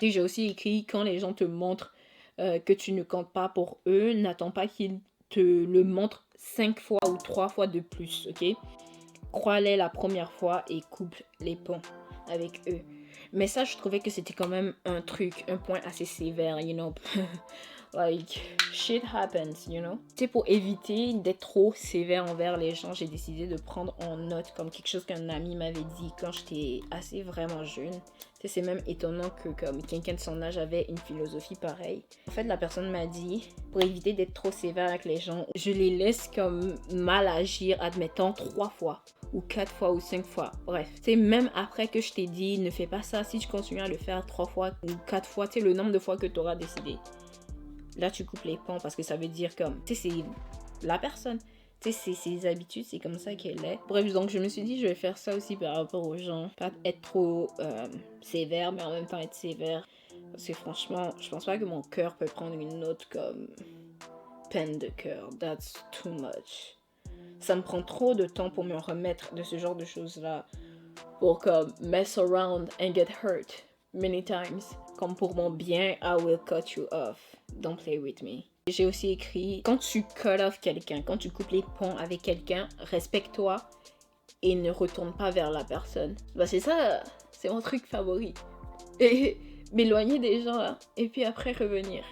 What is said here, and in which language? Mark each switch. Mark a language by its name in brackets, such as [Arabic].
[French] Et j'ai aussi écrit, quand les gens te montrent que tu ne comptes pas pour eux, n'attends pas qu'ils te le montrent 5 fois ou 3 fois de plus, ok? Crois-les la première fois et coupe les ponts avec eux. Mais ça, je trouvais que c'était quand même un point assez sévère, [English] you know. Like, shit happens, you know. [French] Tu sais, pour éviter d'être trop sévère envers les gens, j'ai décidé de prendre en note comme quelque chose qu'un ami m'avait dit quand j'étais assez vraiment jeune. Tu sais, c'est même étonnant que comme quelqu'un de son âge avait une philosophie pareille. En fait, la personne m'a dit, pour éviter d'être trop sévère avec les gens, je les laisse comme mal agir, admettons 3 fois. Ou 4 fois ou 5 fois. Bref, tu sais, même après que je t'ai dit, ne fais pas ça, si tu continues à le faire 3 fois ou 4 fois, tu sais, le nombre de fois que tu auras décidé. là tu coupes les ponts parce que ça veut dire comme, tu sais, c'est la personne. Tu sais, c'est ses habitudes, c'est comme ça qu'elle est. Bref, donc je me suis dit, je vais faire ça aussi par rapport aux gens. Pas être trop sévère, mais en même temps être sévère. Parce que franchement, je pense pas que mon cœur peut prendre une note comme peine de cœur. [English] That's too much. [French] Ça me prend trop de temps pour me remettre de ce genre de choses-là. Pour comme [English] mess around and get hurt many times. [French] Comme pour mon bien, [English] I will cut you off. Don't play with me. [French] J'ai aussi écrit, quand tu [English] cut off [French] quelqu'un, quand tu coupes les ponts avec quelqu'un, respecte-toi et ne retourne pas vers la personne. Bah c'est ça, c'est mon truc favori. Et m'éloigner des gens là, et puis après revenir.